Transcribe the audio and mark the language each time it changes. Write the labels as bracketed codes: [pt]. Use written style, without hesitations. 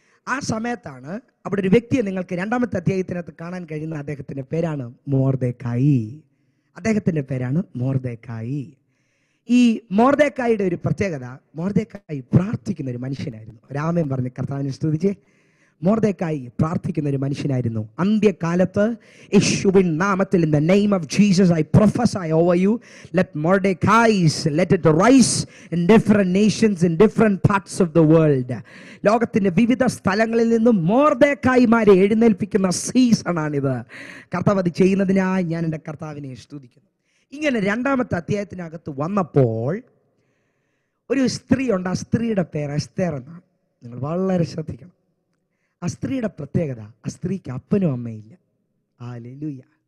[ml] ആ സമയത്താണ് അവിടെ ഒരു വ്യക്തിയെ നിങ്ങൾക്ക് 2-ാമത്തെ അധ്യായത്തിനകത്ത് കാണാൻ കഴിയുന്ന. അദ്ദേഹത്തിൻ്റെ പേരാണ് മൊർദെഖായി. അദ്ദേഹത്തിൻ്റെ പേരാണ് മൊർദെഖായി. ഈ മൊർദെഖായിയുടെ ഒരു പ്രത്യേകത, മൊർദെഖായി പ്രാർത്ഥിക്കുന്ന ഒരു മനുഷ്യനായിരുന്നു. രാമൻ പറഞ്ഞ് കർത്താവിനെ സ്തുതിച്ച്. മൊർദെഖായി പ്രാർത്ഥിക്കുന്ന ഒരു മനുഷ്യനായിരുന്നു. അന്ത്യകാലത്ത് യേശുവിൻ നാമത്തിൽ, [en] in the name of Jesus I prophesy over you, let Mordecais, let it rise in different nations, in different parts of the world. [ml] ലോകത്തിന്റെ വിവിധ സ്ഥലങ്ങളിൽ നിന്നും മൊർദെഖായിമാരെ എഴുന്നേൽപ്പിക്കുന്ന സീസണാണിത്. കർത്താവ് അത് ചെയ്യുന്നതിനായി ഞാൻ എൻ്റെ കർത്താവിനെ സ്തുതിക്കുന്നു. ഇങ്ങനെ 2-ാമത്തെ അധ്യായത്തിനകത്ത് വന്നപ്പോൾ ഒരു സ്ത്രീ ഉണ്ട്. ആ സ്ത്രീയുടെ പേര് എസ്തേർ എന്നാണ്. നിങ്ങൾ വളരെ ശ്രദ്ധിക്കണം. ആ സ്ത്രീയുടെ പ്രത്യേകത, ആ സ്ത്രീക്ക് അപ്പനും അമ്മയില്ല. ഹല്ലേലൂയ.